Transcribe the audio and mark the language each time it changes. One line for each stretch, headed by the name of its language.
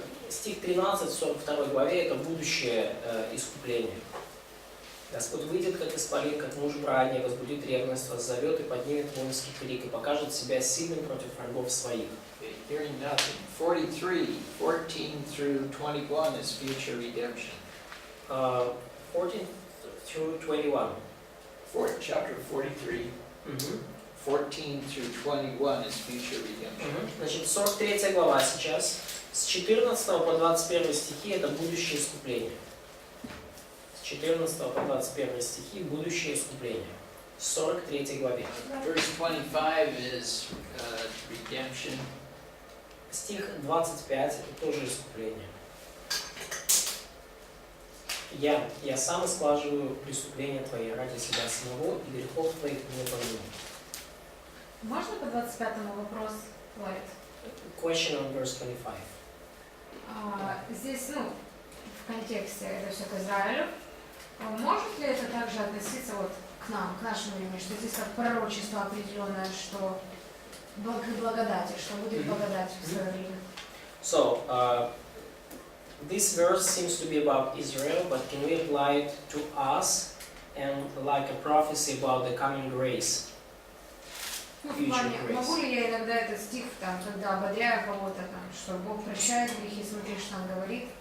Russian: Стих 13 в 42 главе это будущее искупление. Господь выйдет, как исполин, как муж брани, возбудит ревность, воззовет и поднимет воинский крик, и покажет себя сильным против врагов своих.
English: Hearing nothing. 43, 14 through 21 is future redemption. 14 through 21. Chapter 43, 14 through 21 is future redemption.
Russian: Значит, 43 глава сейчас. С 14 по 21 стихи это будущее искупление. С 14 по 21 стихи будущее искупление. В 43 главе.
English: Verse 25 is redemption.
Russian: Стих 25 это тоже искупление. Я сам сглаживаю преступления твои ради себя самого, и грехов твоих не помню. Можно по 25-му вопрос, Ллойд?
English: Question on verse 25.
Russian: Здесь, в контексте это все к Израилю. Может ли это также относиться вот к нам, к нашему времени, что здесь как пророчество определенное, что благодати, что будет благодать в свое время?
English: So, this verse seems to be about Israel, but can we apply it to us and like a prophecy about the coming grace?
Russian: Могу ли я иногда этот стих, когда ободряю кого-то, что Бог прощает грехи, смотри, что Он говорит?